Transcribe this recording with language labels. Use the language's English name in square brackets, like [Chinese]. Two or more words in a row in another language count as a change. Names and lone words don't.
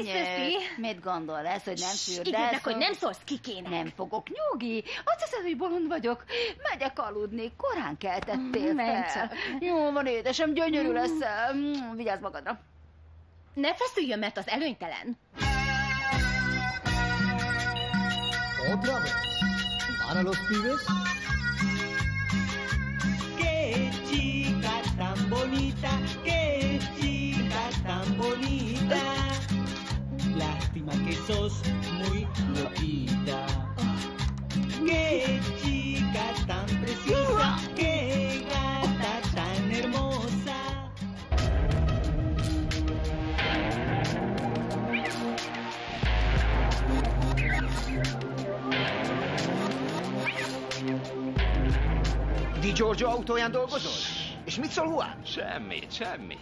[Hungarian] Köszi. Mit gondolsz, hogy nem fürdesz? Ígérnek, hogy nem szólsz Kikének. Nem fogok, Nyugi. Azt hiszed, hogy bolond vagyok. Megyek aludni, korán keltettél fel. Jó van, édesem, gyönyörű leszel. Vigyázz magadra. Ne feszüljön, mert az előnytelen. [Spanish] Otra vez. Para los pibes. Qué chica tan bonita, qué chica tan bonita. Lástima que sos muy loquita. Qué chica tan preciosa, qué gata tan hermosa. [Hungarian] Di Giorgio autóján dolgozol? És mit szól Juan? Semmi.